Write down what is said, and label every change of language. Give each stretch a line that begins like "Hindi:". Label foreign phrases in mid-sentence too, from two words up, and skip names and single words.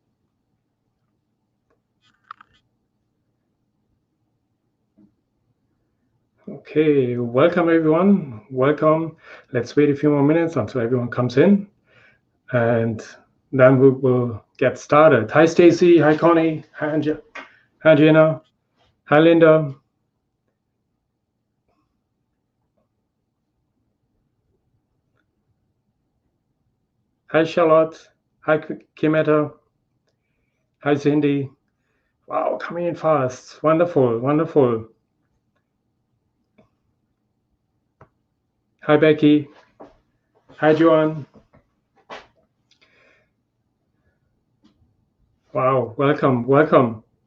English: Okay, welcome everyone. Welcome. Let's wait a few more minutes until everyone comes in, and then we will get started. Hi, Stacy. Hi, Connie. Hi, Hi, Gina. Hi, Linda. Hi, Charlotte. Hi, Kimetta. Hi, Cindy. Wow, coming in fast. Wonderful, wonderful. Hi, Becky. Hi, Joanne. Wow, welcome, welcome.